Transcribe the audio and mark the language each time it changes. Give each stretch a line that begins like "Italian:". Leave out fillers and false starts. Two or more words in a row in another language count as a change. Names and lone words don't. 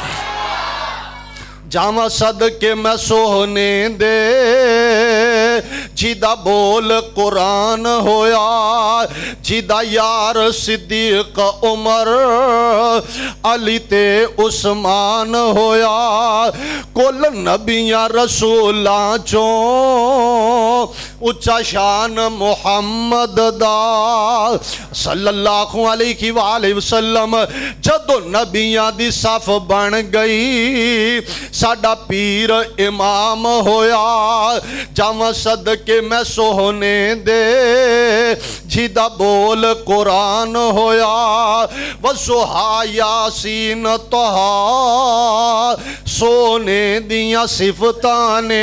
Punjabi: جاواں صدقے میں سوہنے دے جدا بول قرآن ہویا، جدا یار صدیق عمر علی تے عثمان ہویا. کل نبیاں رسولاں چوں اچا شان محمد دا
Arabic: صلى الله عليه وسلم.
Punjabi: جدوں نبیاں دی صف بن گئی ساڈا پیر امام ہویا. جاواں صدقے میں سوہنے دے جدا بول قرآن ہویا. والضحیٰ یٰسین طٰہٰ سوہنے دیاں صفتاں نے.